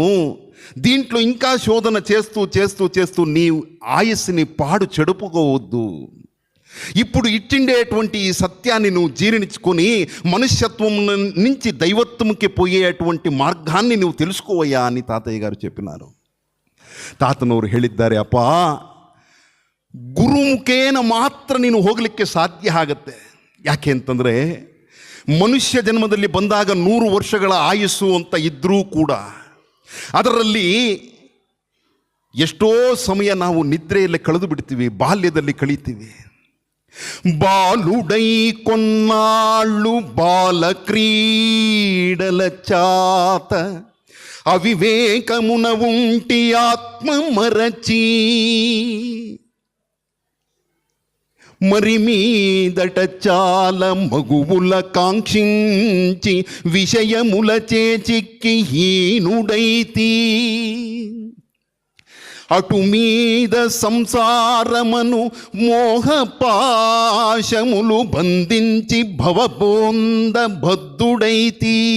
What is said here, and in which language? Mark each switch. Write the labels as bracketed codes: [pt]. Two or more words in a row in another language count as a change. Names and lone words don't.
[te] దీంట్లో ఇంకా శోధన చేస్తూ చేస్తూ చేస్తూ నీ ఆయుస్సుని పాడు చెడుపుకోవద్దు. ఇప్పుడు ఇట్టిండేటువంటి ఈ సత్యాన్ని నువ్వు జీర్ణించుకొని మనుష్యత్వం నుంచి దైవత్వంకి పోయేటువంటి మార్గాన్ని నువ్వు తెలుసుకోవయ్యా అని తాతయ్య గారు చెప్పినారు. [kn] ತಾತನವರು ಹೇಳಿದ್ದಾರೆ, ಅಪ್ಪ, ಗುರುಮುಖೇನ ಮಾತ್ರ ನೀನು ಹೋಗಲಿಕ್ಕೆ ಸಾಧ್ಯ ಆಗತ್ತೆ. ಯಾಕೆ ಅಂತಂದರೆ ಮನುಷ್ಯ ಜನ್ಮದಲ್ಲಿ ಬಂದಾಗ 100 ವರ್ಷಗಳ ಆಯುಸ್ಸು ಅಂತ ಇದ್ದರೂ ಕೂಡ ಅದರಲ್ಲಿ ಎಷ್ಟೋ ಸಮಯ ನಾವು ನಿದ್ರೆಯಲ್ಲಿ ಕಳೆದು ಬಿಡ್ತೀವಿ, ಬಾಲ್ಯದಲ್ಲಿ ಕಳೀತೀವಿ. [te] బాలుడై కొన్నాళ్ళు బాల క్రీడల చాత అవివేకమున ఉంటి ఆత్మ మరచి, మరి మీదట చాలా మగువుల కాంక్షించి విషయముల చేచిక్కి హీనుడైతి, అటు మీద సంసారమను మోహపాశములు బంధించి భవబోంద బద్ధుడైతి.